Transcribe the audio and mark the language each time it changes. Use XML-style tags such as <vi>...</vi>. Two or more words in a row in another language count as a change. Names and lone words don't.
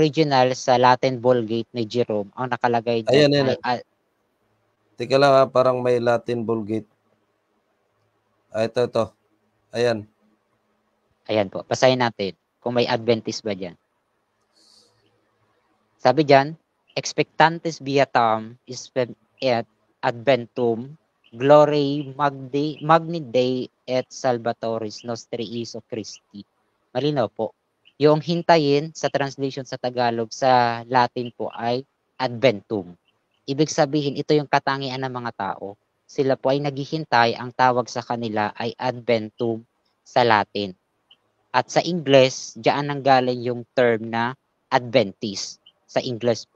<tl>original, sa Latin Vulgate ni Jerome, ang nakalagay diyan Ayan, ay ayan. Teka lang parang may Latin Vulgate. Ito. Ayan. ayan po. Basahin natin kung may Adventist ba diyan. Sabi diyan,</tl> <la>expectantes viatam et adventum glory magni Dei et salvatoris nostri Iesu Christi.</la> <tl>Malinaw po. Yung hintayin sa translation sa Tagalog, sa Latin po ay adventum. Ibig sabihin, ito yung katangian ng mga tao. Sila po ay naghihintay, ang tawag sa kanila ay adventum sa Latin. At sa Ingles, diyan nanggaling yung term na Adventist sa Ingles po.</tl>